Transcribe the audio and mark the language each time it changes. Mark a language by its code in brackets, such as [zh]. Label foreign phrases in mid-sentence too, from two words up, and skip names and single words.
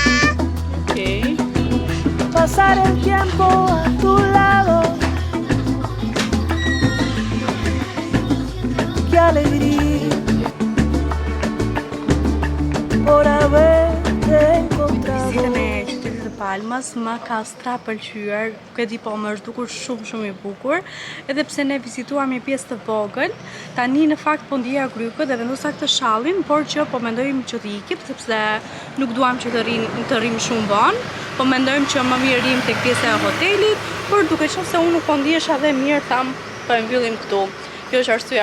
[es] Okay. Pasar el tiempo a tu lado. Qué alegría por haberte encontrado. [sq] Vizita me qytetit të Palmës më ka strapëlqyer, nuk e di, po më është dukur shumë i bukur, edhe pse ne vizituam një pjesë të vogël. Tani në fakt po ndjeja grypë dhe vendosa këtë shallin, por që po mendojmë që të ikim, sepse nuk duam që të rrim shumë vonë, po mendojmë që më mirë rrim tek pjesa e hotelit, por duke qenë se unë nuk po ndihesha dhe mirë, tham po e mbyllim këtu.